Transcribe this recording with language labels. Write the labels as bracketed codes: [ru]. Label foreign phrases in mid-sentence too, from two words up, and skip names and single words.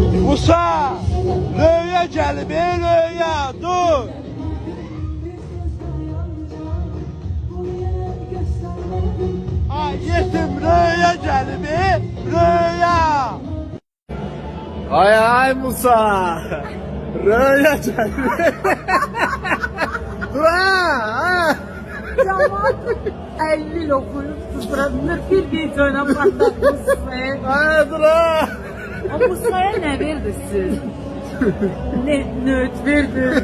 [az] Musa, röya gəlib, röya, dur. Ay yetim röya gəlib, röya. [tr] Ay Musa. Röya geldi. [az] Dur ha. [tr] Camaat 50 yıl okuyup tutturabilir bir videoyla patlatmışsın. [az] Ay dur ha. [tr] O Musa'ya ne verdi siz? Ne nöt verdi?